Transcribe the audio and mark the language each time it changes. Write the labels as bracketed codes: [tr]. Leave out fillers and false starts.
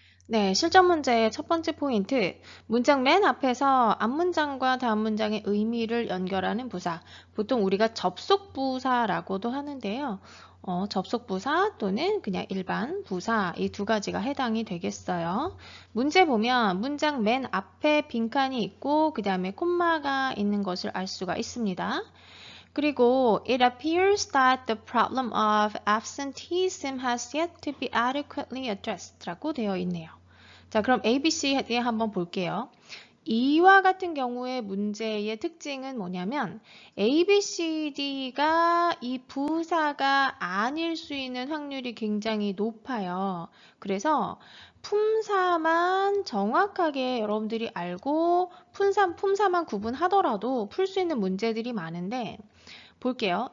[ko] 네, 실전 문제의 첫 번째 포인트, 문장 맨 앞에서 앞문장과 다음 문장의 의미를 연결하는 부사, 보통 우리가 접속부사라고도 하는데요. 접속부사 또는 그냥 일반 부사 이 두 가지가 해당이 되겠어요. 문제 보면 문장 맨 앞에 빈칸이 있고 그 다음에 콤마가 있는 것을 알 수가 있습니다. 그리고 [en] it appears that the problem of absenteeism has yet to be adequately addressed [ko] 라고 되어 있네요. 자, 그럼 ABC에 한번 볼게요. 이와 같은 경우의 문제의 특징은 뭐냐면 A, B, C, D가 이 부사가 아닐 수 있는 확률이 굉장히 높아요. 그래서 품사만 정확하게 여러분들이 알고 품사만 구분하더라도 풀 수 있는 문제들이 많은데 볼게요.